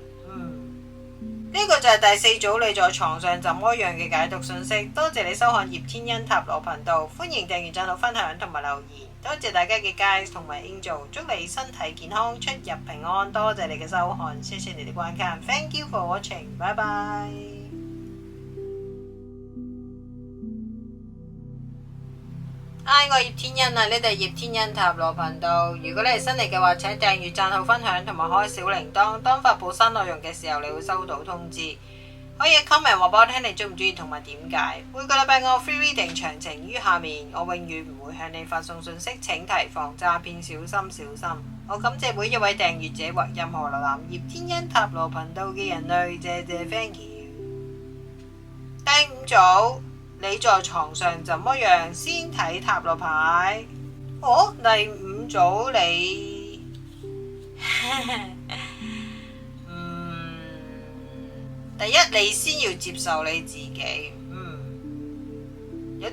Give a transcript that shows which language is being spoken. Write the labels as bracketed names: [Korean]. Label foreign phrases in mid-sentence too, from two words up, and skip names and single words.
[Cantonese] 呢個就係第四組你在床上怎麼樣嘅解讀信息。多謝你收看葉天恩塔羅頻道，歡迎訂閱、讚好、分享同埋留言。多謝大家嘅 guys 同埋 angel， 祝你身體健康、出入平安。多謝你嘅收看，謝謝你哋觀看 ， [English] thank you for watching， [Cantonese] 拜拜。我係葉天恩啊，呢度係葉天恩塔羅頻道。如果你係新嚟嘅話，請訂閱、讚好、分享同埋開小鈴鐺。當發布新內容嘅時候，你會收到通知。可以 comment 話俾我聽你中唔中意同埋點解。每個禮拜我 [English] free reading [Cantonese] 詳情於下面，我永遠唔會向你發送信息，請提防詐騙，小心小心。我感謝每一位訂閱者或任何瀏覽葉天恩塔羅頻道嘅人類，謝謝 [English] thank you。 [Cantonese] 第五組。你在床上怎麼樣？先睇塔羅牌。第五組你，第一你先要接受你自己，有啲